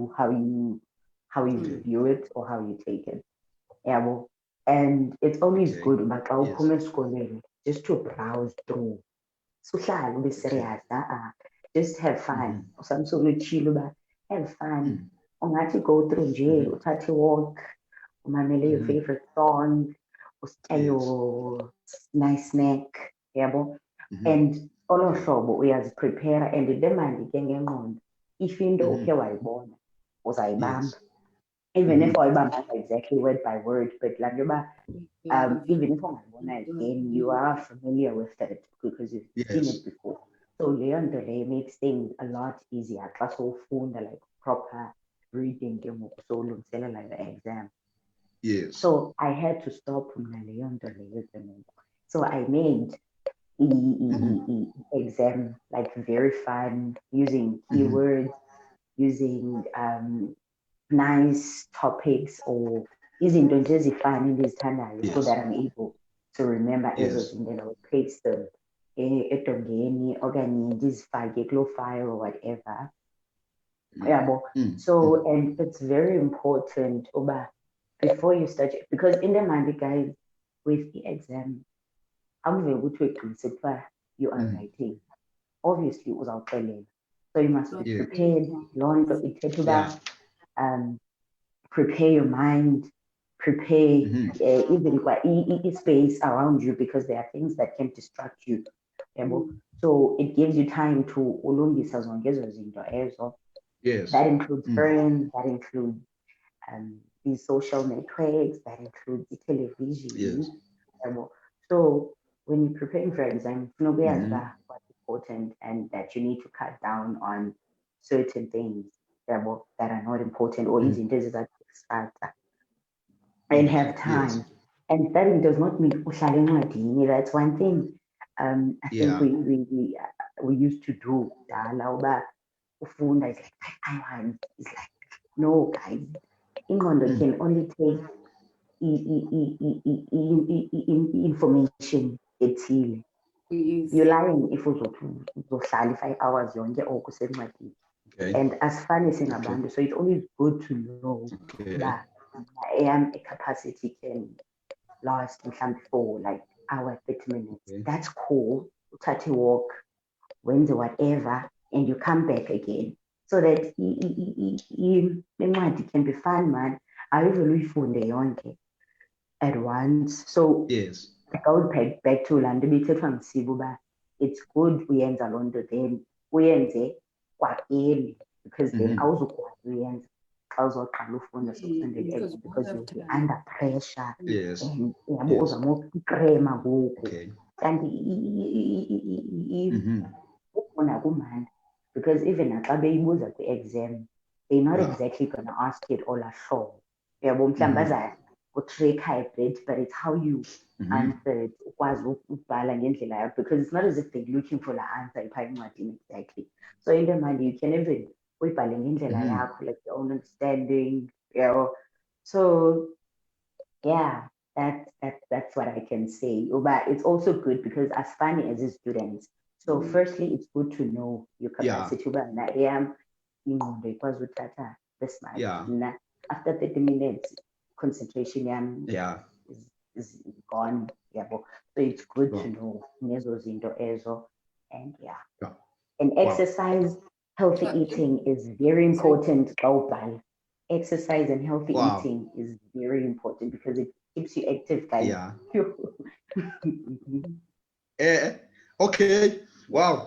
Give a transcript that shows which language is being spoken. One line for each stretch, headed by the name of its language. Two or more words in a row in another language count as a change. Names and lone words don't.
English: you how you Okay. view it or how you take it. Yeah, well, and it's always Okay. good, but I'll Yes. schooling just to browse through. So shall be Okay. serious. Just have fun. Mhm. Some sort of chill, but have fun. Mm,
Xhosa: Ungathi
English: go through
Xhosa: nje, mhm. uthathe walk, umamele your Mhm.
English: favorite song, usitya Yes. your nice snack, yabo. Mhm.
Xhosa: And olo hlobo uyaziprepare and le mandi ke ngengqondo. If into ukhe Mhm. wayibona, uzayibamba.
English: Yes. Even if Mhm. awuyibambanga exactly word by word, but
Xhosa: laa nto yoba
English: even if ungayibona again, you are familiar with it because you've seen it Yes. before. So
Xhosa: leyo nto leyo
English: makes things a lot easier
Xhosa: xa sowufunda
English: like proper reading
Xhosa: ke ngoku sowulungiselela
English: your exam. Yes. So I had to stop
Xhosa: mna leyo nto leyo ke ngoku.
English: So I made exam like very fun using Mhm. keywords, using nice topics or
Xhosa: izinto nje ezifana endizithandayo
English: so Yes. that I'm able to remember ezo Yes. zinto and I would paste them
Xhosa: edongeni okanye ndizifake kuloo
English: file or whatever.
Xhosa: Yabo. Mm,
English: So, mm. and it's very important uba before you start, because in the mind, guys, with the exam,
Xhosa: awuve ukuthi wegqinisa kuthiwa
English: you are Mhm. writing.
Xhosa: obviously uzawuxelela.
English: So you must be Yeah. prepared.
Xhosa: Loo nto ithetha uba
English: prepare your mind, prepare even space around you, because there are things that can distract you. So it gives you time to
Xhosa: ulungisa zonke ezo zinto ezo.
English: Yes. That includes friends, that includes these social networks, that includes the television. Yes. So when you're preparing for exam, what's important and that you need to cut down on certain things that are not important, or
Xhosa: izinto ezizakustata,
English: and have time. Yes. And studying does not mean
Xhosa: uhlale encwadini.
English: That's one thing. I think we used to do
Xhosa: dala uba ufunda
English: is like 5 hours. It's like, no, guys. Ingqondo can only take information ethile. You're lying if uzohlala 5 hours
Xhosa: yonke oko usencwadini.
English: And as fun as singabantu, so it's always good to know that a capacity can last for like hour, 30 minutes. That's cool. Uthathe a walk, wenze whatever, and you come back again. So that incwadi can be fun, man.
Xhosa: Ayivele uyifunde yonke
English: at once.
Xhosa: So
English: yes, it goes back to
Xhosa: laa nto ibithethwa nguSibu uba
English: it's good
Xhosa: uyenza loo nto, then uyenze kwa-early,
English: because then
Xhosa: awuzukwazi uyenza xa uzoqala ufunda
English: Because because we you'll have be time. under pressure. yes,
Xhosa: And uyabo uzama ukukrema ngoku. Kanti ukufunda kumandi, because even naxa beyibuza kwi-exam,
English: they're not exactly going to ask it all
Xhosa: ahlobo. Uyabo mhlawumbi baza kutricka
English: a bit, but it's how you answer it,
Xhosa: ukwazi ukubhala ngendlela yakho,
English: because it's not as if they're looking for the answer
Xhosa: iphaa encwadini
English: exactly.
Xhosa: So into emandi,
English: you can even
Xhosa: uyibhale ngendlela yakho,
English: like your own understanding, you know. So yeah, that's what I can say. But it's also good because as funny as a student, so firstly it's good to know your capacity. But I am
Xhosa: ingqondo ikwazi
English: this much. After 30 minutes, concentration is gone. So it's good to know
Xhosa: nezo zinto ezo.
English: And and exercise, healthy eating is very important. Exercise and healthy eating is very important because it keeps you active, guys. Okay. Wow.